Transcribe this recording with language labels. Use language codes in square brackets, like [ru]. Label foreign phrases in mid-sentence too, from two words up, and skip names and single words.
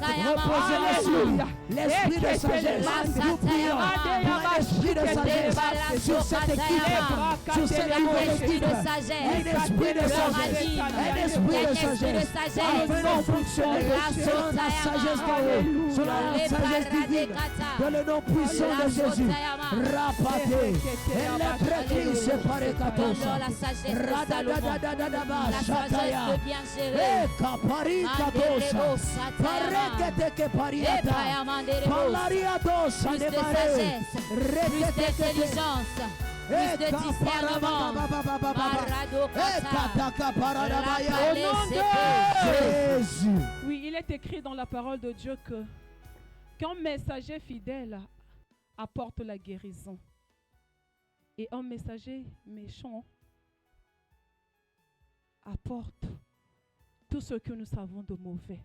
[fr] L'esprit de sagesse, nous prions pour l'esprit de sagesse sur cette équipe, sur cette équipe, un esprit de sagesse, afin de fonctionner selon la sagesse d'en haut, selon la sagesse divine, dans le nom puissant de Jésus. Rapate, et les précis séparés katosa, radadadadadaba, chataya, et kapari katosa, parekete ke pariata, palariados, anemare, rekete d'intelligence, plus de discernement. Jésus. Oui, il est écrit dans la parole de Dieu que qu'un messager fidèle apporte la guérison et un messager méchant apporte tout ce que nous savons de mauvais.